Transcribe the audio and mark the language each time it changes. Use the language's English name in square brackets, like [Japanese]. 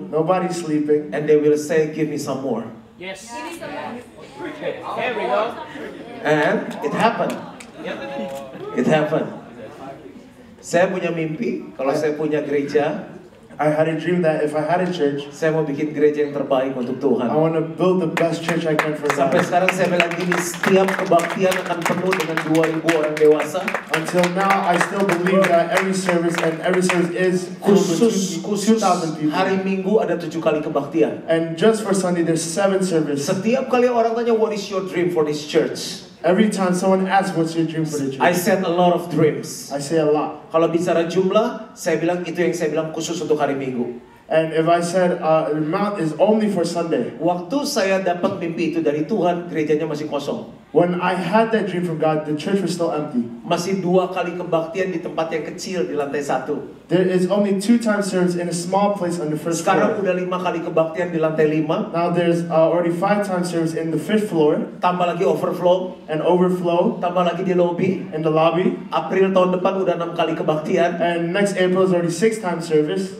[English] Nobody's sleeping. And they will say, give me some more. Yes. Here we go. And it happened. It happened. [Indonesian] Saya punya mimpi, kalau saya punya gereja, [English] I had a dream that if I had a church, [Indonesian] saya mau bikin gereja yang terbaik untuk Tuhan. [English] I want to build the best church I can for [Indonesian] Sampai [English] God. [Indonesian] sekarang saya bilang gini, setiap kebaktian akan penuh dengan 2.000 orang dewasa. [English] Until now, I still believe that every service is filled with [Indonesian] Khusus [English] 2,000 people. [Indonesian] hari Minggu ada 7 kali kebaktian. [English] And just for Sunday, there's 7 services. [Indonesian] Setiap kali orang tanya, [English] what is your dream for this church? Every time someone asks, what's your dream for the I church? said a lot of dreams. I say a lot. [Indonesian] Kalau bicara jumlah, saya bilang itu yang saya bilang khusus untuk hari Minggu. [English] And if I said the amount is only for Sunday, [Indonesian] Waktu saya dapat mimpi itu dari Tuhan, gerejanya masih kosong. [English] when I had that dream from God, the church was still empty. [Indonesian] Masih 2 kali kebaktian di tempat yang kecil di lantai 1. [English] There is only 2 times service in a small place on the first [Indonesian] Sekarang [English] floor. [Indonesian] udah 5 kali kebaktian di lantai 5. [English] Now there's already 5 times service in the 5th floor [Indonesian] Tambah lagi overflow, [English] and overflow [Indonesian] tambah lagi di lobby. [English] in the lobby. [Indonesian] April tahun depan udah 6 kali kebaktian. [English] And next April is already 6 times service.